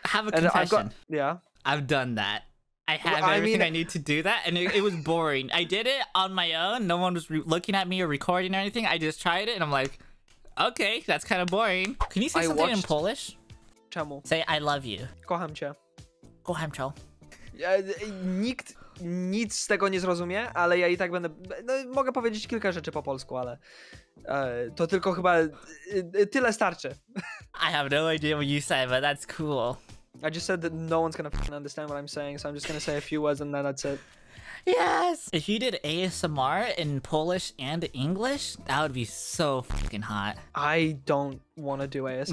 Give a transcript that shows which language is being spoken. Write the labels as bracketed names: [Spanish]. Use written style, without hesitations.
[English] I have a confession. Yeah. I've done that. I have everything I need to do that, and it was boring. I did it on my own. No one was looking at me or recording or anything. I just tried it, and I'm like, okay, that's kind of boring. Can you say something in Polish? [Polish] Czemu? [English] Say, I love you. [Polish] Kocham cię. Kocham cię. Nikt nic z tego nie zrozumie, ale ja i tak będę... No, mogę powiedzieć kilka rzeczy po polsku, ale to tylko chyba tyle starczy. [English] I have no idea what you said, but that's cool. I just said that no one's gonna understand what I'm saying, so I'm just gonna say a few words and then that's it. Yes! If you did ASMR in Polish and English, that would be so fucking hot. I don't want to do ASMR.